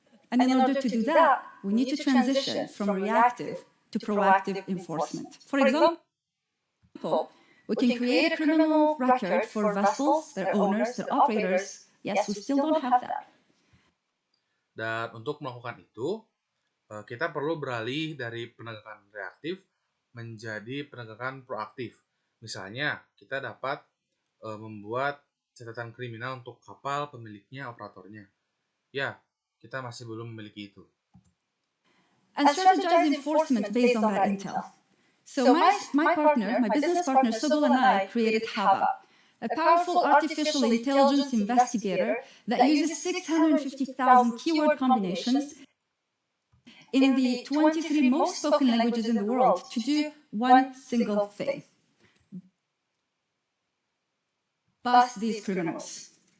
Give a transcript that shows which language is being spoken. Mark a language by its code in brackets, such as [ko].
[en] And in order to do that, we need to transition from reactive to proactive enforcement. For example, we can create a criminal record for vessels, their owners, their operators. Yes, we still don't have that. [id] Dan untuk melakukan itu, kita perlu beralih dari penegakan reaktif menjadi penegakan proaktif. Misalnya, kita dapat membuat catatan kriminal untuk kapal, pemiliknya, operatornya. Ya, kita masih belum memiliki itu. [en] And strategize enforcement based on that intel. So my business partner Sogol and I created Hava, a powerful artificial intelligence investigator that uses 650,000 keyword combinations in the 23 most spoken languages in the world to do one single thing: bust these criminals.